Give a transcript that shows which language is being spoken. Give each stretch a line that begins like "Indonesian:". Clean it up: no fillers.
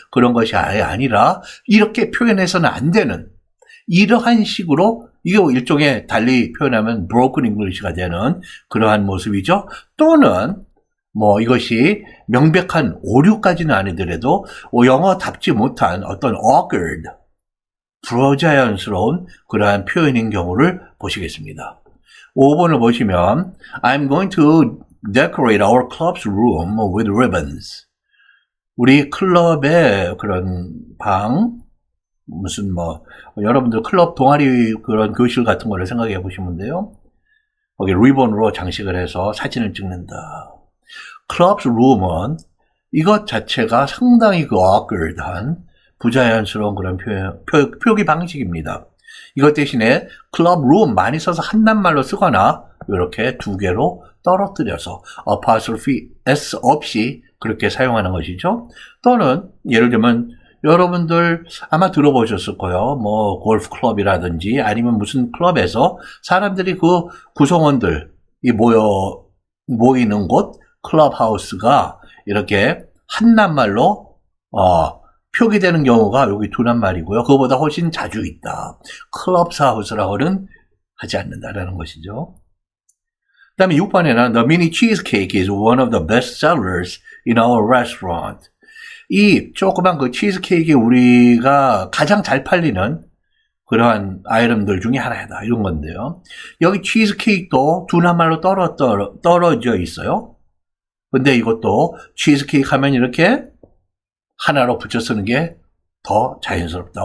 Korean: 그런 것이 아예 아니라 이렇게 표현해서는 안 되는 이러한 식으로 이게 일종의 달리 표현하면 broken English가 되는 그러한 모습이죠. 또는 이것이 명백한 오류까지는 아니더라도 영어답지 못한 어떤 awkward, 불어자연스러운 그러한 표현인 경우를 보시겠습니다. 5번을 보시면
English: I'm going to decorate our club's room with ribbons.
Korean: 우리 클럽의 그런 방, 여러분들 클럽 동아리 그런 교실 같은 거를 생각해 보시면 돼요. 거기 리본으로 장식을 해서 사진을 찍는다. club's room은 이것 자체가 상당히 awkward한 부자연스러운 그런 표기 방식입니다. 이것 대신에 club room 많이 써서 한 낱말로 쓰거나 이렇게 두 개로 떨어뜨려서 apostrophe s 없이 그렇게 사용하는 것이죠. 또는 예를 들면 여러분들 아마 들어보셨을 거예요. 뭐 골프 클럽이라든지 아니면 무슨 클럽에서 사람들이 그 구성원들이 모이는 곳 클럽하우스가 이렇게 한낱말로 표기되는 경우가 여기 두낱말이고요. 그거보다 훨씬 자주 있다. 클럽하우스라고는 하지 않는다라는 것이죠. 그 다음에 6번에는
English: The mini cheesecake is one of the best sellers in our restaurant.
Korean: 이 조그만 그 치즈케이크가 우리가 가장 잘 팔리는 그러한 아이템들 중에 하나이다. 이런 건데요. 여기 치즈케이크도 두낱말로 떨어져 있어요. 근데 이것도 치즈케이크 하면 이렇게 하나로 붙여 쓰는 게 더 자연스럽다.